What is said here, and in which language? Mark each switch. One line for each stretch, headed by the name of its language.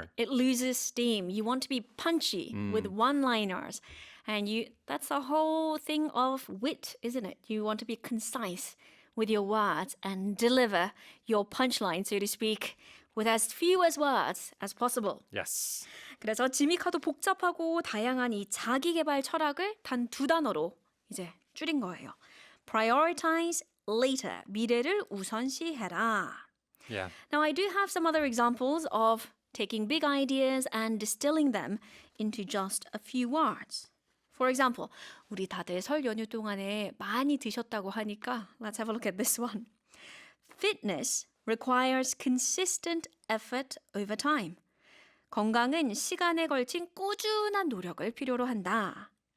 English: Right. It loses steam. You want to be punchy with one-liners. And that's the whole thing of wit, isn't it? You want to be concise with your words and deliver your punchline, so to speak, with as few as words as possible. Yes.
Korean: 그래서 지미카도 복잡하고 다양한 이 자기계발 철학을 단 2단어로 이제 줄인 거예요.
English: Prioritize later.
Korean: 미래를 우선시해라.
English: Yeah. Now, I do have some other examples of taking big ideas and distilling them into just a few words. For example,
Korean: 우리 다들 설 연휴 동안에 많이 드셨다고 하니까
English: let's have a look at this one. Fitness requires consistent effort over time.
Korean: 건강은 시간에 걸친 꾸준한 노력을 필요로 한다.